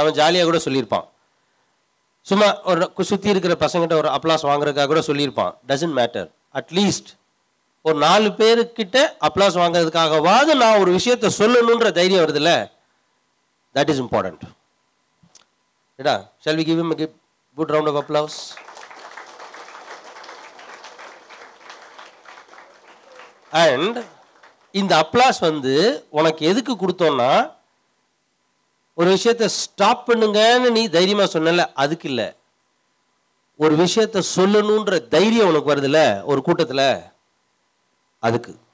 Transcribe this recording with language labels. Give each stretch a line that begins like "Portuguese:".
Tamil: அவன் ஜாலியாக கூட சொல்லியிருப்பான். சும்மா ஒரு சுற்றி இருக்கிற பசங்கிட்ட ஒரு அப்ளாஸ் வாங்குறதுக்காக கூட சொல்லியிருப்பான்.
English: Doesn't matter.
Tamil: அட்லீஸ்ட் ஒரு 4 பேருக்கிட்ட அப்ளாஸ் வாங்குறதுக்காகவாது நான் ஒரு விஷயத்த சொல்லணுன்ற தைரியம் வருதுல்ல,
English: that is important. Eda, shall we give him a good round of applause?
Tamil: And இந்த அப்ளாஸ் வந்து உனக்கு எதுக்கு கொடுத்தோம்னா, ஒரு விஷயத்தை ஸ்டாப் பண்ணுங்கன்னு நீ தைரியமா சொன்னல, அதுக்கு இல்லை. ஒரு விஷயத்தை சொல்லணுன்ற தைரியம் உனக்கு வருதுல்ல ஒரு கூட்டத்தில், அதுக்கு.